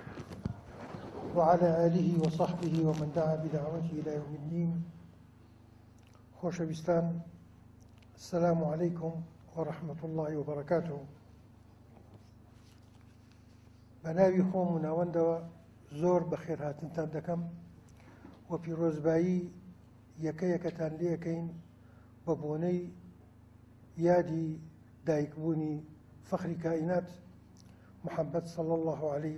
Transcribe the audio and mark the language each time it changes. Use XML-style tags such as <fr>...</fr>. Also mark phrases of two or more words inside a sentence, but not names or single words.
<ar>وعلى آله وصحبه ومن دعا بدعوته إلى يوم الدين. خوشویستان، السلام عليكم ورحمة الله وبركاته.</ar> <ckb>بناوی خۆم و ناوەندەوە زۆر بەخێر هاتنتان دەکەم و پیرۆزبایی یەکەیەکەتان لێ یەکەین بە بۆنەی یادی دایکبوونی فەخری کائینات محەممەد</ckb> <ar>صلی الله عليه</ar>